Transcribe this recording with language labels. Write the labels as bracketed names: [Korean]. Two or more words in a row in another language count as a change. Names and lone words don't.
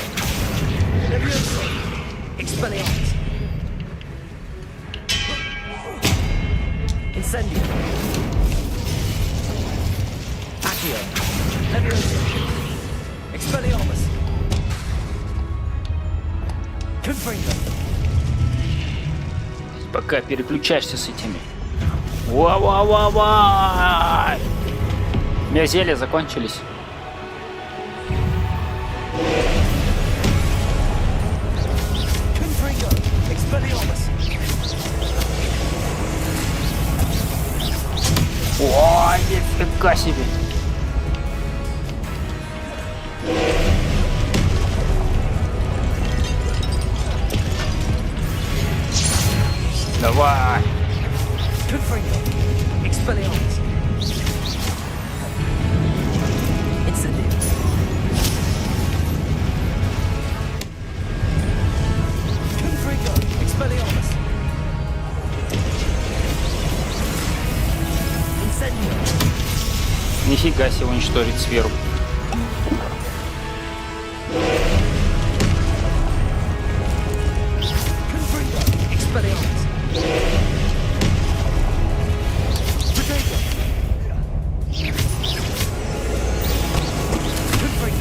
[Latin] Levioso. Expelliarmus. Incendio. Accio. Levioso. Expelliarmus. Confringo. [Russian] Пока переключаешься с этими. Ва-ва-ва-ва! У меня зелья закончились. [Latin] Confringo. Expelliarmus. [Russian] Ой, нифига себе! Давай! [Latin] Confringo. Expelliarmus. Incendio. Confringo. Expelliarmus. Incendio. [Russian] Нифига себе уничтожить сферу. [Latin] Confringo. Expelliarmus. Potato. Confringo.